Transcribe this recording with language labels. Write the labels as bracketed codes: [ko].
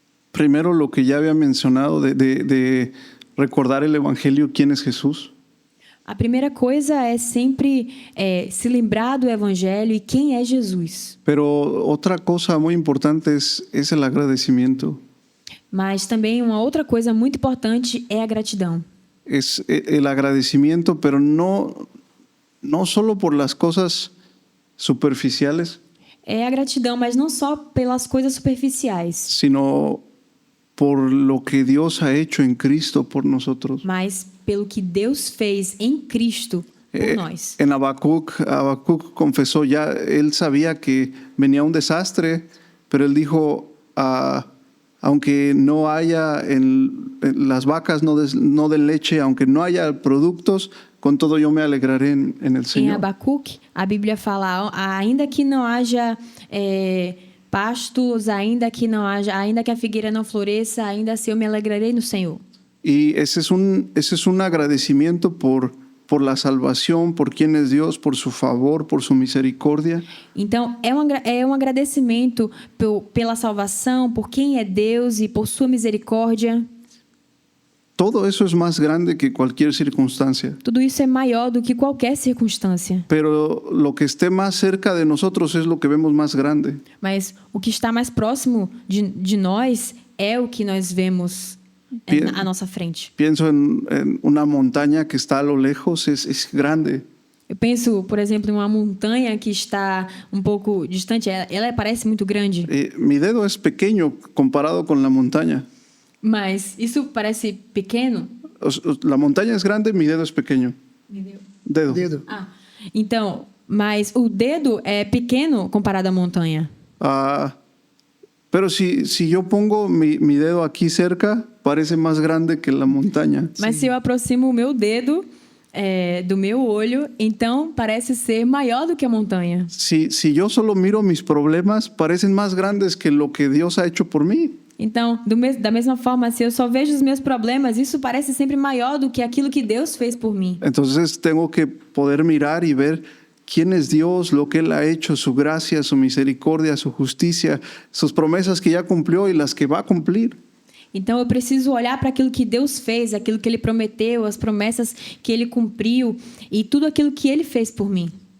[es] Primero lo que ya había mencionado de recordar el Evangelio, quién es Jesús. [pt] A primeira coisa é sempre se lembrar do Evangelho e quem é Jesus. [es] Pero otra cosa muy importante es el agradecimiento. [pt] Mas também uma outra coisa muito importante é a gratidão. [es] Es el agradecimiento, pero no solo por las cosas superficiales, [pt] É a gratidão, mas não só pelas coisas superficiais, [es] sino por lo que Dios ha hecho en Cristo por nosotros. [pt] mas pelo que Deus fez em Cristo por nós. [es] En Habacuc confesó ya, él sabía que venía un desastre, pero él dijo, aunque no haya en las vacas no den leche, aunque no haya productos, con todo yo me alegraré en el [pt] Em [es] Señor. [pt] Habacuc, a Bíblia fala, ainda que não haja pastos, ainda que a figueira não floresça, ainda assim eu me alegrarei no Senhor. [es] Y ese es un agradecimiento por la salvación, por quién es Dios, por su favor, por su misericordia. [pt] Então, é um agradecimento pela salvação, por quem é Deus e por sua misericórdia. [es] Todo eso es más grande que cualquier circunstancia. [pt] Tudo isso é maior do que qualquer circunstância. [es] Pero lo que esté más cerca de nosotros es lo que vemos más grande. [pt] Mas o que está mais próximo de nós é o que nós vemos à nossa frente. [es] Pienso en una montaña que está a lo lejos, es grande. [pt] Eu penso, por exemplo, em uma montanha que está um pouco distante. Ela parece muito grande. [es] Mi dedo es pequeño comparado con la montaña. [pt] Mas isso parece pequeno? [es] La montaña es grande, mi dedo es pequeño. Dedo. [pt] Então, mas o dedo é pequeno comparado à montanha. [es] Pero si yo pongo mi dedo aquí cerca, parece más grande que la montaña. [pt] Mas se eu aproximo o meu dedo do meu olho, então parece ser maior do que a montanha. [es] Si yo solo miro mis problemas, parecen más grandes que lo que Dios ha hecho por mí. [pt] Então, da mesma forma, se eu só vejo os meus problemas, isso parece sempre maior do que aquilo que Deus fez por mim. [es] Entonces tengo que poder mirar y ver quién es Dios, lo que Él ha hecho, su gracia, su misericordia, su justicia, sus promesas que ya cumplió y las que va a cumplir. [pt] Então eu preciso olhar para aquilo que Deus fez, aquilo que Ele prometeu, as promessas que Ele cumpriu e tudo aquilo que Ele fez por mim.